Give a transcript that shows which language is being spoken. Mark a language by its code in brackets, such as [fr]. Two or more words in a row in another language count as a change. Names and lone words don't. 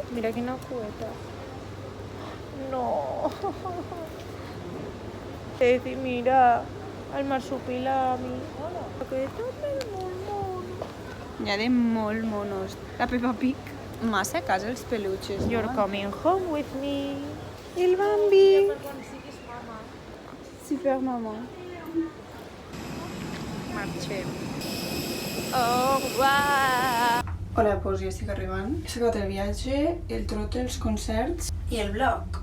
[ca] Mira quina cueta. No. Ceci, mira. El marsupilami. Aquest també és molt mono. Hi ha de molt monos. La Peppa Pig. Massa a casa els peluches. [en] You're coming home with me. [ca] El Bambi. Super mamà. Marxem. [fr] Au revoir. [ca] Hola, doncs ja estic arribant. He acabat el viatge, el trote, els concerts i el vlog.